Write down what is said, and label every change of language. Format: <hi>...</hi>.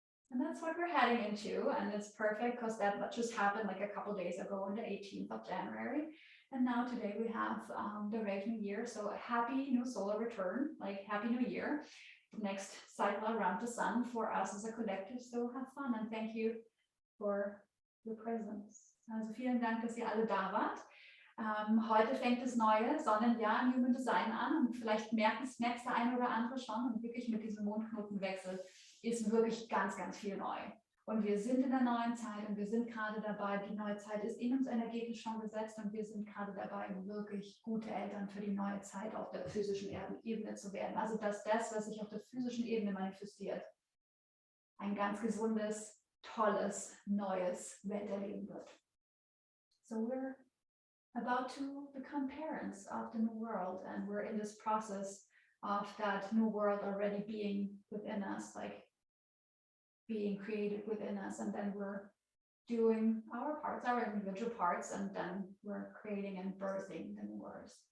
<en>And that's what we're heading into. And it's perfect because that just happened like a couple days ago on the 18th of January. And now today we have the Rave New Year. So a happy new solar return, like happy new year. The next cycle around the sun for us as a collective. So have fun and thank you for your presence.</en> <de>Also vielen Dank, dass ihr alle da wart. Heute fängt das neue Sonnenjahr im Human Design an und vielleicht merkt der eine oder andere schon und wirklich mit diesem Mondknotenwechsel ist wirklich ganz, ganz viel neu. Und wir sind in der neuen Zeit und wir sind gerade dabei, die neue Zeit ist in uns energetisch schon gesetzt und wir sind gerade dabei, wirklich gute Eltern für die neue Zeit auf der physischen Ebene zu werden. Also dass das, was sich auf der physischen Ebene manifestiert, ein ganz gesundes, tolles, neues Welterleben wird.</de> <en>So we're about to become parents of the new world and we're in this process of that new world already being within us, like being created within us, and then we're doing our parts, our individual parts, and then we're creating and birthing the new world.</en>